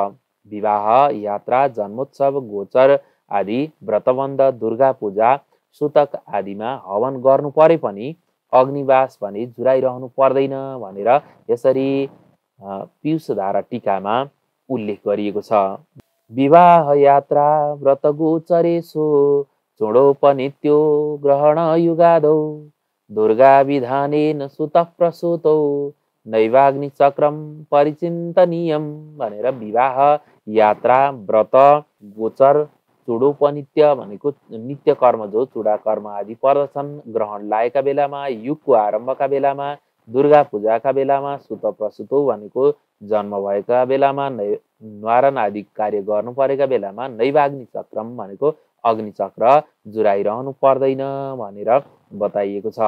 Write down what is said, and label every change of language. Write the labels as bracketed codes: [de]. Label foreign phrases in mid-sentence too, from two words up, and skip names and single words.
[ne] विवाह, यात्रा, जन्मोत्सव, गोचर आदि, व्रतबन्ध, दुर्गा पूजा, सुतक आदिमा हवन गर्नु परे पनि अग्निभाष भने जुराइरहनु पर्दैन भनेर यसरी पियूषधारा टीकामा उल्लेख गरिएको छ। [sa] विवाह, यात्रा, व्रत, गोचरेषु चूडोपनित्यो ग्रहण युगादौ, दुर्गा विधानेन सुतः प्रसूतौ नैवाग्नि चक्रम परिचिन्तनीयम [ne] भनेर विवाह, यात्रा, व्रत, गोचर, चूडोपनित्य भनेको नित्य कर्म जो चूडा कर्म आदि पर्दछन्, ग्रहण लागेका बेलामा, युगको आरम्भका बेलामा, दुर्गा पूजाका बेलामा, [sa] सुत प्रसूतो [ne] भनेको जन्म भएका बेलामा, न्वारण आदि कार्य गर्नु परेका बेलामा, [sa] नैवाग्नि चक्रम [ne] भनेको अग्निचक्र जुराइरहनु पर्दैन भनेर बताइएको छ।